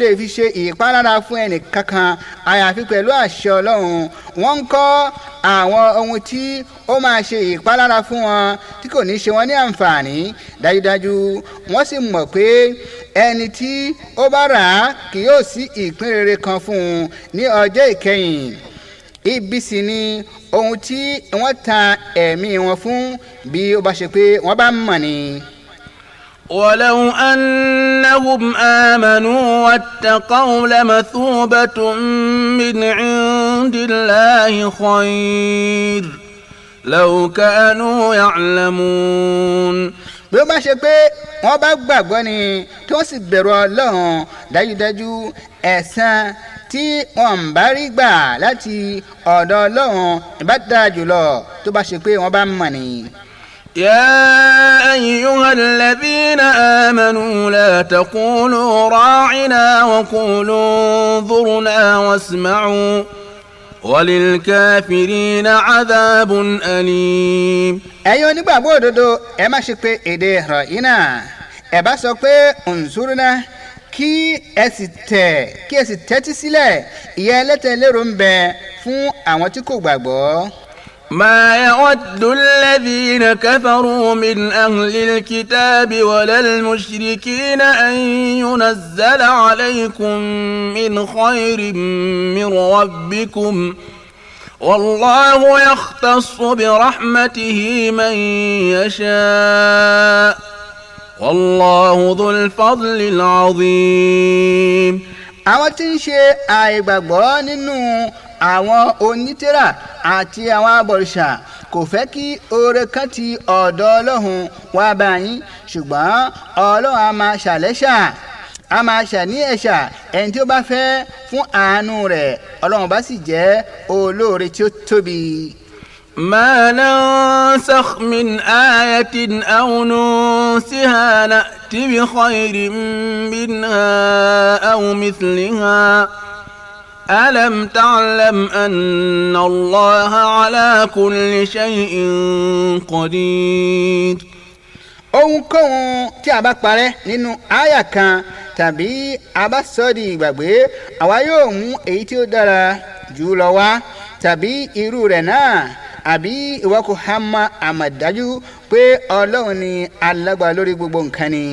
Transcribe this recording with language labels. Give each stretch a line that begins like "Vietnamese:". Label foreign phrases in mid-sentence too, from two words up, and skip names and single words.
Yoruba: lè fi ṣe ìpalára fún ẹnì kankan àyàfi pẹ̀lú àṣẹ Ọlọ́run wọ́n ń kọ́ àwọn ohun tí ó máa ṣe ìpalára fún wọn tí kò ní ṣe wọn ní àǹfààní dájúdájú wọ́n sì mọ̀ pé ẹni tí ó bá rà á kì yóò sí ìpín rere kan fún un ní ọjọ́ ìkẹyìn ibi sì ni ohun tí wọ́n ta ẹ̀mí wọn fún bí ó bá ṣe pé wọ́n bá mọ̀ ni.
Arabic: ولو أنهم آمنوا واتقوا لمثوبة من عند الله خير لو كانوا يعلمون.
Yoruba: bí ó bá ṣe pé wọ́n bá gbàgbọ́ ni tí wọ́n sì bẹ̀rù Ọlọ́run dájúdájú ẹ̀san tí wọ́n bá rí gbà láti ọ̀dọ̀ Ọlọ́run ìbá dára jùlọ tó bá ṣe pé wọ́n bá mọ̀ ni.
Arabic: يا أيها الذين آمنوا لا تقولوا راعنا وقولوا انظرنا واسمعوا وللكافرين عذاب أليم.
Yoruba: ẹ̀yin onígbàgbọ́ òdodo ẹ má ṣe pé èdè ra'ina ẹ bá sọ pé unzurna kí ẹ sì tẹ́tí sílẹ̀ ìyà ẹlẹ́tẹ̀ lérò ń bẹ fún àwọn tí kò gbàgbọ́.
Arabic: ما يود الذين كفروا من أهل الكتاب ولا المشركين أن ينزل عليكم من خير من ربكم والله يختص برحمته من يشاء والله ذو الفضل العظيم.
Yoruba: àwọn tí ń ṣe àìgbàgbọ́ nínú àwọn onítìrà àti àwọn abọ̀rìṣà kò fẹ́ kí oore kan ti ọ̀dọ̀ Ọlọ́run wá bá yín ṣùgbọ́n Ọlọ́run a máa ṣàlẹ́ṣà a máa ṣàní ẹ̀ṣà ẹni tí ó bá fẹ́ fún àánú rẹ̀ Ọlọ́run bá sì jẹ́ olóore tí ó tóbi.
Arabic: ما ننسخ من آية أو ننسها نأت بخير منها أو مثلها ألم تعلم أن الله على كل شيء قدير.
Yoruba: ohunkóhun tí a bá parẹ́ nínú àyà kan tàbí a bá sọ di ìgbàgbé àwa yóò mú èyí tí ó dára jù lọ wá tàbí irú rẹ̀ náà àbí ìwọ kò há mọ̀ àmọ̀dájú pé Ọlọ́run ni alágbára lórí gbogbo nǹkan ni.